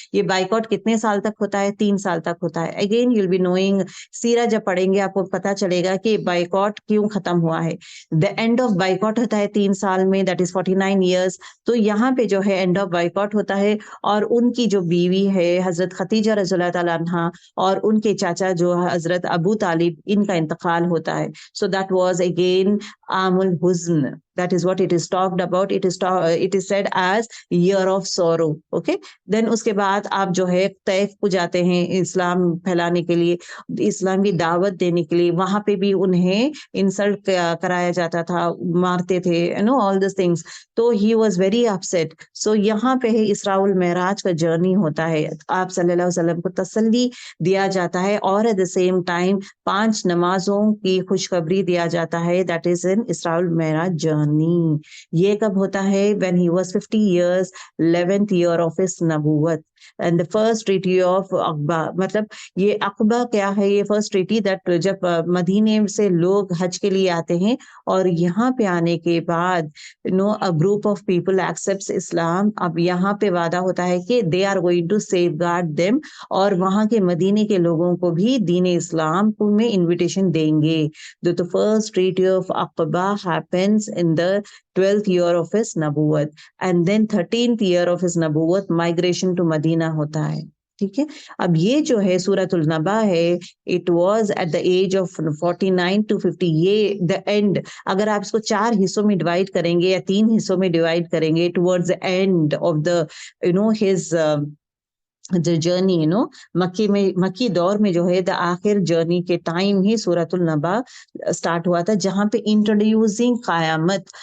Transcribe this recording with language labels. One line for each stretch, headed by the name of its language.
Hindi: ये बाइकॉट कितने साल तक होता है? 3 साल तक होता है।
English: again you will be knowing,
Hindi: सीरा जब पढ़ेंगे आपको पता चलेगा कि बाइकॉट क्यों खत्म हुआ है।
English: the end of boycott
Hindi: होता है 3 साल में,
English: That is 49 years।
Hindi: तो यहाँ पे जो है एंड ऑफ बाइकॉट होता है, और उनकी जो बीवी है हजरत खतीजा रज़ियल्लाहु ताला अन्हा, और उनके चाचा जो हजरत अबू तालिब, इनका इंतकाल होता है।
English: So that was again आमुल हुज्न, that is what it is talked about, it is said as year of sorrow, okay।
Hindi: then उसके बाद आप जो है तैफ को जाते हैं इस्लाम फैलाने के लिए, इस्लाम की दावत देने के लिए, वहां पे भी उन्हें इंसल्ट कराया जाता था, मारते थे, ऑल दिस थिंग्स।
English: तो he was very upset.
Hindi: सो यहाँ पे इसराउल मेराज का जर्नी होता है, आप सल्लल्लाहु अलैहि वसल्लम को तसल्ली दिया जाता है, और
English: at the same time
Hindi: 5 नमाजों की खुशखबरी दिया जाता है,
English: That is in इसराउल मेराज journey.
Hindi: ये कब होता है?
English: when he was 50 years, 11th year of his नबूवत, and the first treaty of Aqaba.
Hindi: मतलब ये अक़बा क्या है?
English: ये first treaty that
Hindi: जब मदीने से लोग हज के लिए आते हैं, और यहाँ पे आने के बाद
English: A group of people accepts Islam.
Hindi: अब यहाँ पे वादा होता है कि
English: they are going to safeguard them,
Hindi: और वहां के मदीने के लोगों को भी दीन इस्लाम में इनविटेशन देंगे।
English: The first treaty of Aqaba happens in the 12th year of his नबूवत, and then 13th year of his नबूवत migration to Medina होता है।
Hindi: ठीक है। अब ये जो है सूरतुल नबा है,
English: it was at the age of 49 to 50,
Hindi: ये द एंड। अगर आप इसको 4 हिस्सों में डिवाइड करेंगे या 3 हिस्सों में डिवाइड करेंगे,
English: towards the end of the his journey,
Hindi: मक्की दौर में जो है द आखिर जर्नी के टाइम ही सूरतुल नबा स्टार्ट हुआ था, जहां पे इंट्रोड्यूसिंग कयामत।